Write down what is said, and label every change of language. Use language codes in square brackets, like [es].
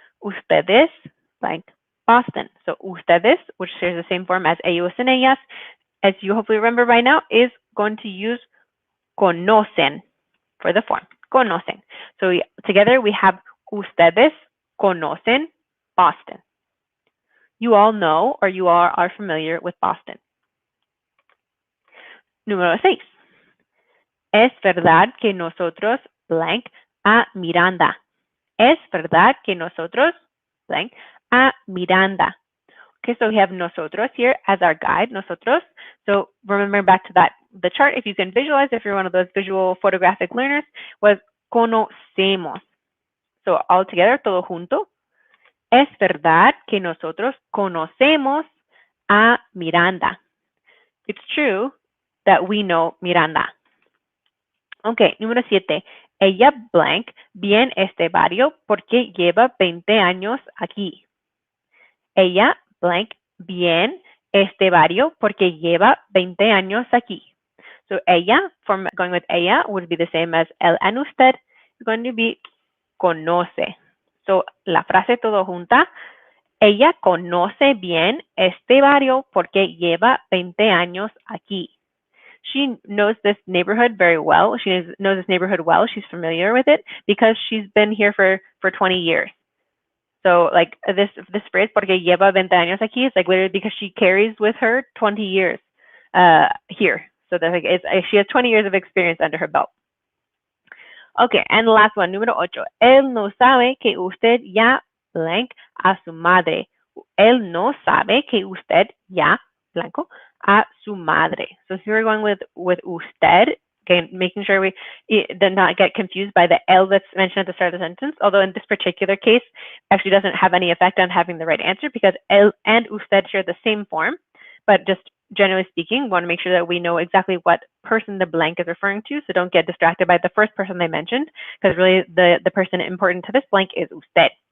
[es] Ustedes blank Boston. [en] So ustedes, which shares the same form as ellos and ellas, as you hopefully remember by now, is going to use conocen for the form. Conocen. So together we have [es] ustedes conocen Boston. [en] You all know or you all are familiar with Boston. [es] Número 6. Es verdad que nosotros blank a Miranda. Es verdad que nosotros blank a Miranda. [en] Okay, so we have nosotros here as our guide, nosotros. So remember back to that, the chart, if you can visualize, if you're one of those visual photographic learners, was conocemos. So all together, [es] todo junto. Es verdad que nosotros conocemos a Miranda. [en] It's true that we know Miranda. [es] Okay, número 7. Ella blank bien este barrio porque lleva 20 años aquí. Ella blank bien este barrio porque lleva 20 años aquí. [en] So ella, from going with ella, would be the same as él and usted. It's going to be conoce. So [es] la frase todo junta. Ella conoce bien este barrio porque lleva 20 años aquí. [en] She knows this neighborhood very well. She knows this neighborhood well. She's familiar with it because she's been here for 20 years. So like this phrase, [es] porque lleva 20 años aquí, [en] is like literally because she carries with her 20 years here. So that's like she has 20 years of experience under her belt. Okay, and the last one, número 8. [es] Él no sabe que usted ya blank a su madre. Él no sabe que usted ya blanco a su madre. [en] So here we're going with usted, again, making sure we did not get confused by the L that's mentioned at the start of the sentence, although in this particular case, actually doesn't have any effect on having the right answer because él and usted share the same form, but just generally speaking, we want to make sure that we know exactly what person the blank is referring to, so don't get distracted by the first person they mentioned, because really the person important to this blank is usted.